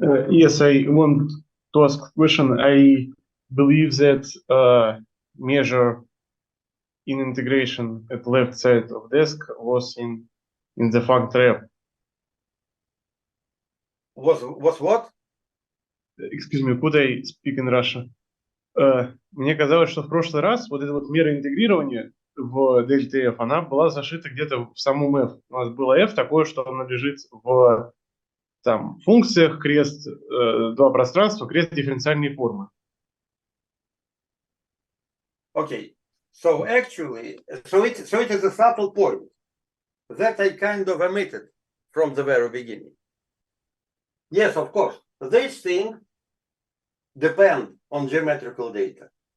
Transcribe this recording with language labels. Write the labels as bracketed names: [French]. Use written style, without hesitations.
[English] Yes, I want to ask a question. I believe that measure in integration at left side of desk was in the factor F. Was what? Excuse me, could I speak in Russian? [Russian] Мне казалось, что в прошлый раз вот эта вот мера интегрирования в дельте F, она была зашита где-то в самом F. У нас было F такое, что оно лежит в там функциях, крест, два пространства, крест дифференциальной формы. [English] Okay, so actually, so it is a subtle point that I kind of omitted from the very beginning. Yes, of course, this thing depends on geometrical data.